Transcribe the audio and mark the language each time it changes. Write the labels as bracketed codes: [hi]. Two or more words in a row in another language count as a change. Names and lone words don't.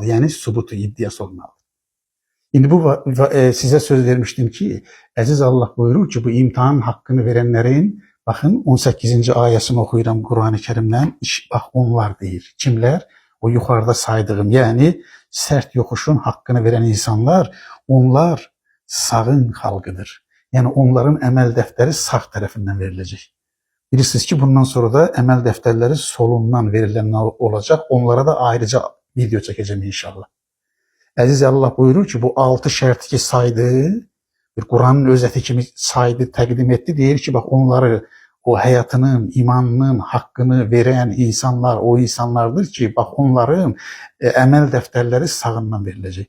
[tr] Yani subutu, iddiası olmalı. Şimdi bu size söz vermiştim ki Aziz Allah buyurur ki bu imtihan hakkını verenlerin bakın 18. ayesini okuyuram Kur'an-ı Kerim'den bak onlar değil. Kimler? O yukarıda saydığım yani sert yokuşun hakkını veren insanlar onlar sağın halkıdır. Yani onların emel defteri sağ tarafından verilecek. [az] Bilirsiniz ki bundan sonra da əməl dəftərləri solundan verilənlər olacaq. Onlara da ayrıca video çəkəcəm inşallah. Əziz Allah buyurur ki, bu 6 şərti ki saydı, bir Quranın özəti kimi saydı, təqdim etdi. Deyir ki, bax onları o həyatının, imanının haqqını verən insanlar o insanlardır ki, bax onların əməl dəftərləri sağından veriləcək.